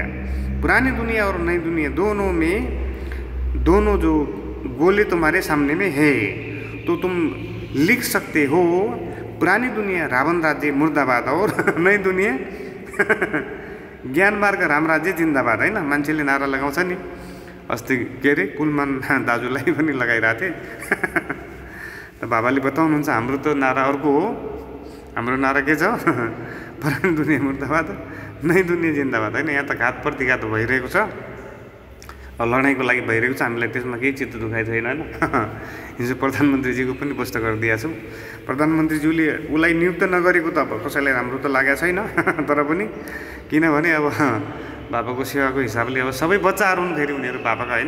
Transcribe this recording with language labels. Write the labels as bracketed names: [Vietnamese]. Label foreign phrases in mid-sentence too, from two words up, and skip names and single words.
[Hindi] पुरानी दुनिया और नई दुनिया दोनों में, दोनों जो गोले तुम्हारे सामने में है, तो तुम लिख सकते हो पुरानी दुनिया रावण राज्य मुर्दाबाद और नई दुनिया ज्ञान मार्ग राम राज्य जिन्दाबाद, होइन। [Nepali] मान्छेले नारा लगाउँछ नि, अस्ति के अरे कुलमान दाजुलाई पनि लगाइरहेको थिएँ। त बाबाले बताउनुहुन्छ हाम्रो त नारा अर्को हो। हाम्रो नारा के छ? [Hindi] पुरानी दुनिया मुर्दाबाद नई दुनिया जिन्दाबाद, होइन। [Nepali] यहाँ त घात प्रतिघात भइरहेको छ, लडाइँको लागि भइरहेको छ। हामीलाई त्यसमा केही चित्त दुखाइ छैन, होइन। हिजो प्रधानमन्त्रीजीको पनि पोस्ट गरिदिएको छु। प्रधानमन्त्रीज्यूले उसलाई नियुक्त नगरेको त अब कसैलाई राम्रो त लागेको छैन। तर पनि किनभने अब बाबाको सेवाको हिसाबले अब सबै बच्चाहरू हुन् फेरि उनीहरू बाबाका, होइन।